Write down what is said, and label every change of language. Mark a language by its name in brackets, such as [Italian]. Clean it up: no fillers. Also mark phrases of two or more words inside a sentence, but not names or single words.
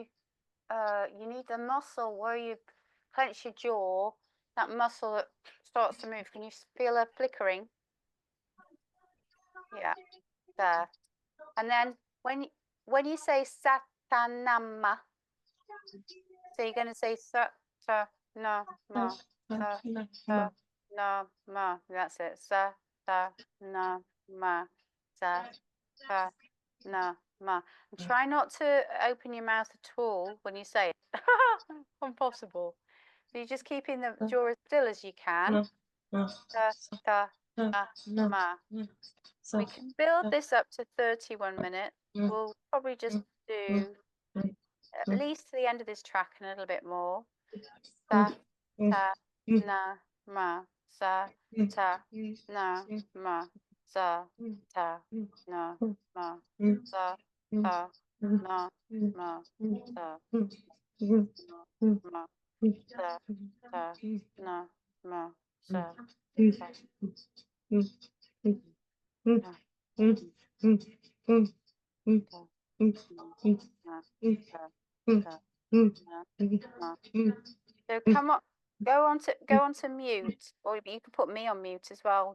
[English] You need the muscle where you clench your jaw. That muscle that starts to move. Can you feel a flickering? Yeah, there. And then when you say satanama, so you're going to say [Punjabi] sa no ma sa no ma. [English] That's it. [Punjabi] Sa no ma sa no ma. [English] And try not to open your mouth at all when you say it. Impossible. So you're just keeping the jaw as still as you can. [Punjabi] Sa ma. [English] We can build this up to 31 minutes. We'll probably just do at least to the end of this track and a little bit more. [Punjabi] Sa, ta, na, ma. Sa, ta, na, ma. Sa, ta, na, ma. Sa, ta, na, ma. Sa, ma. Sa, ta, na, ma. Sa, ta. [English] So come on, go on to mute, or you can put me on mute as well.